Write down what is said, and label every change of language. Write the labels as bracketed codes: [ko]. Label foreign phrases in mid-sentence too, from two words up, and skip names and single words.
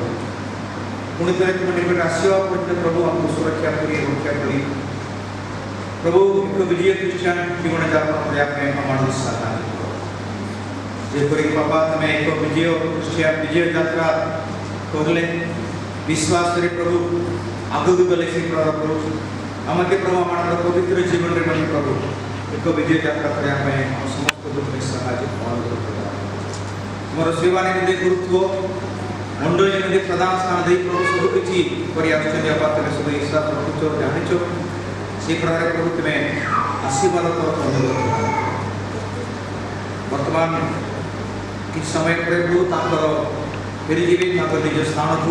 [or] ପୁଣି ଥରେ ତୁମ ନିକଟରେ ଆସିବା ପର୍ଯ୍ୟନ୍ତ ପ୍ରଭୁ ଆମକୁ ସୁରକ୍ଷା କରି ରକ୍ଷା କରି ପ୍ରଭୁ ଏକ ବିଜୟ ଖ୍ରୀଷ୍ଟିଆନ ଜୀବନଯାପନ କରିବା ପାଇଁ ଆମମାନଙ୍କୁ ସାହାଯ୍ୟ କର। ଯେପରିକି ବାପା ତୁମେ ଏକ ବିଜୟ ଯାତ୍ରା କରିଲେ ବିଶ୍ୱାସରେ ପ୍ରଭୁ ଆଗକୁ ଗଲେ ସେ ପ୍ରକାର ପ୍ରଭୁ [bn] আমাকে প্রভু আমার পবিত্র জীবনের মধ্যে প্রভু এক বিজয় যাত্রা করা [or] ପାଇଁ ଆମ ସମସ୍ତଙ୍କୁ ତୁମେ ସାହାଯ୍ୟ ଅନୁରୋଧ କର। ତୁମର ସେବା ନିମନ୍ତେ ଗୁରୁତ୍ୱ ମଣ୍ଡଳୀ ନିମନ୍ତେ ପ୍ରଧାନ ସ୍ଥାନ ଦେଇ ପ୍ରଭୁ ସବୁକିଛି କରି ଆସୁଛନ୍ତି। ବାପା ତୁମେ ସବୁ ହିସାବ ରଖୁଛ, ଜାଣିଛ, ସେ ପ୍ରକାର ପ୍ରଭୁ ତୁମେ ଆଶୀର୍ବାଦ କର, ଅନୁରୋଧ କର। ବର୍ତ୍ତମାନ କିଛି ସମୟ ପରେ ପ୍ରଭୁ ତାଙ୍କର ଫେରିଯିବେ ତାଙ୍କର ନିଜ ସ୍ଥାନକୁ।